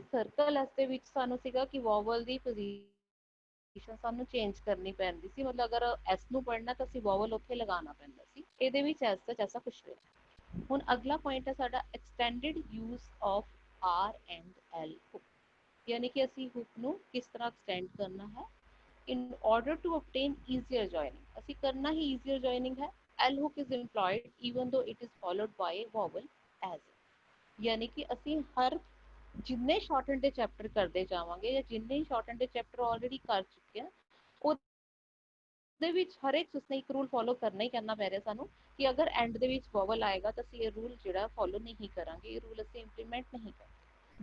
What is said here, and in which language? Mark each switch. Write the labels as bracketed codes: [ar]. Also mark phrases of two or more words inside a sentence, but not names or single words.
[en] circle S [pa] ਦੇ ਵਿੱਚ ਸਾਨੂੰ ਸੀਗਾ ਕਿ ਵੋਵਲ ਦੀ ਪੋਜੀਸ਼ਨ ਸਾਨੂੰ ਚੇਂਜ ਕਰਨੀ ਪੈਂਦੀ ਸੀ, ਮਤਲਬ ਅਗਰ ਐਸ ਨੂੰ ਪੜ੍ਹਨਾ ਤਾਂ ਅਸੀਂ ਵੋਵਲ ਉੱਥੇ ਲਗਾਉਣਾ ਪੈਂਦਾ ਸੀ। ਇਹਦੇ ਵਿੱਚ ਐਸਾ ਕੁਛ ਨਹੀਂ। ਹੁਣ ਅਗਲਾ ਪੁਆਇੰਟ ਹੈ ਸਾਡਾ [en] extended use of R and L hook, [pa] ਯਾਨੀ ਕਿ ਅਸੀਂ ਹੁੱਕ ਨੂੰ ਕਿਸ ਤਰ੍ਹਾਂ ਐਕਸਟੈਂਡ ਕਰਨਾ ਹੈ [en] in order to obtain easier joining। [pa] ਅਸੀਂ ਕਰਨਾ ਹੀ [en] easier joining ਹੈ। L hook is employed even though it is followed by a vowel as in, [pa] ਯਾਨੀ ਕਿ ਅਸੀਂ ਹਰ ਜਿੰਨੇ ਸ਼ਾਰਟਹੈਂਡ ਦੇ ਚੈਪਟਰ ਕਰਦੇ ਜਾਵਾਂਗੇ ਜਾਂ ਜਿੰਨੇ ਸ਼ਾਰਟਹੈਂਡ ਦੇ ਚੈਪਟਰ ਆਲਰੇਡੀ ਕਰ ਚੁੱਕੇ ਹਾਂ, ਉਹਦੇ ਵਿੱਚ ਹਰ ਇੱਕ ਉਸਨੇ ਇੱਕ ਰੂਲ ਫੋਲੋ ਕਰਨਾ ਹੀ ਕਰਨਾ ਪੈ ਰਿਹਾ ਸਾਨੂੰ ਕਿ ਅਗਰ ਐਂਡ ਦੇ ਵਿੱਚ ਵੋਵਲ ਆਏਗਾ ਤਾਂ ਅਸੀਂ ਇਹ ਰੂਲ ਜਿਹੜਾ ਫੋਲੋ ਨਹੀਂ ਕਰਾਂਗੇ, ਇਹ ਰੂਲ ਅਸੀਂ ਇੰਪਲੀਮੈਂਟ ਨਹੀਂ ਕਰਾਂਗੇ।